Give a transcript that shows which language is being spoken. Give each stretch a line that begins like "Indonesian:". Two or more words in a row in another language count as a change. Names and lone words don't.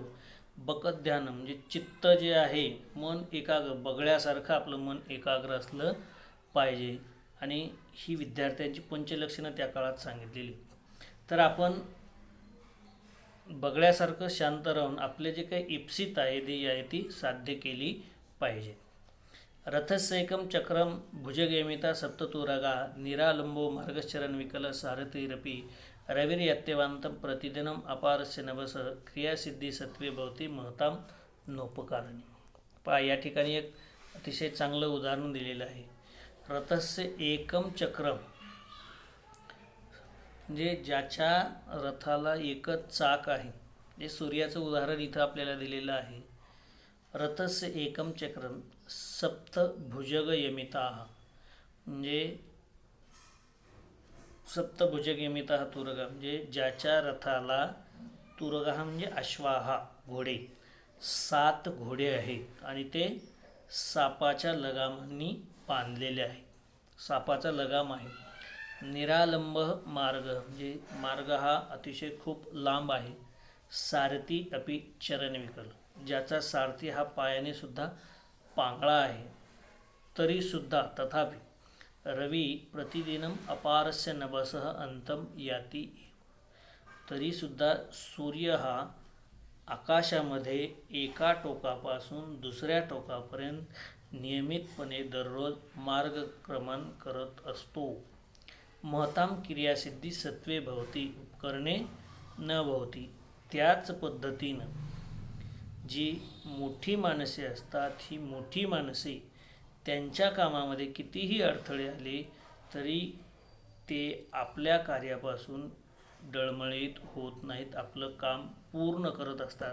Marathi: बकध्यान म्हणजे चित्त जे आहे, मन एकाग्र, बगळ्यासारखं आपलं मन एकाग्र असलं पाहिजे. आणि ही विद्यार्थ्यांची पंचलक्षणं त्या काळात सांगितलेली. तर आपण बगळ्यासारखं शांत राहून आपले जे काही इप्सित आहे ध्येय आहे ती साध्य केली पाहिजे.
Sanskrit: रथस्यैकं चक्रम भुजगेमिता सप्ततुरगा निरालंबो मार्गश्चरण विकल सारथिरपि रविर्यत्यवान्तं प्रतिदिनम अपारस्य नभस क्रियासिद्धी सत्वे भवती महतां नोपकारणी.
Marathi: पहा, या ठिकाणी एक अतिशय चांगलं उदाहरण दिलेलं आहे.
Sanskrit: रथस्य एकम चक्रम
Marathi: म्हणजे ज्याच्या रथाला एकच चाक आहे, जे सूर्याचं उदाहरण इथं आपल्याला दिलेलं आहे.
Sanskrit: रथस्य एकम चक्रम सप्तभुजग यमिता
Marathi: म्हणजे
Sanskrit: सप्तभुजग यमिता तुरगा
Marathi: म्हणजे ज्याच्या रथाला, तुरगा म्हणजे अश्वाहा घोडे, 7 घोडे आहेत आणि ते सापाच्या लगामांनी बांधलेले आहे. सापाचा लगाम आहे. निरालंब मार्ग म्हणजे मार्ग हा अतिशय खूप लांब आहे.
Sanskrit: सारथी अपि चरणविकल,
Marathi: ज्याचा सारथी हा पायाने सुद्धा पांगळा आहे. तरी सुद्धा
Sanskrit: तथापि रवी प्रतिदिनम अपारस्य नभसः अंतम याती.
Marathi: तरी सुद्धा सूर्य हा आकाशामध्ये एका टोकापासून दुसऱ्या टोकापर्यंत नियमितपणे दररोज मार्गक्रमण करत असतो.
Sanskrit: महतां क्रियासिद्धी सत्वे भवती उपकरणे न भवती.
Marathi: त्याच पद्धतीनं जी मोठी माणसे असतात, ही मोठी माणसे त्यांच्या कामामध्ये कितीही अडथळे आले तरी ते आपल्या कार्यापासून डळमळीत होत नाहीत, आपलं काम पूर्ण करत असतात.